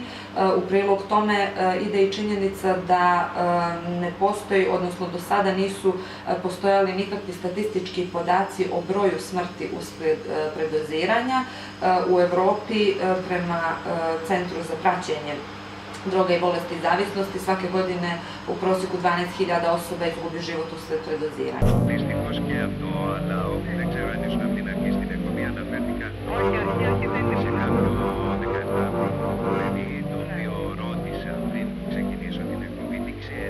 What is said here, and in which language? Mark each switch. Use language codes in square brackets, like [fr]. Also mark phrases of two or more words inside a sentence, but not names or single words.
[bs] U prilog tome ide i činjenica da ne postoji, odnosno do sada nisu postojali nikakvi statistički podaci o broju smrti uslijed predoziranja. U Evropi, prema Centru za praćenje droga i bolesti i zavisnosti, svake godine u prosjeku 12.000 osoba izgubi život uslijed predoziranja. [el] Δυστυχώς και αυτό, αλλά όχι, δεν ξέρω αν ήσουν από την αρχή στην εκπομπή αναφέρθηκα. Σε κάποιο 17χρονο παιδί, το οποίο ρώτησα πριν ξεκινήσω την εκπομπή, τι ξέρει.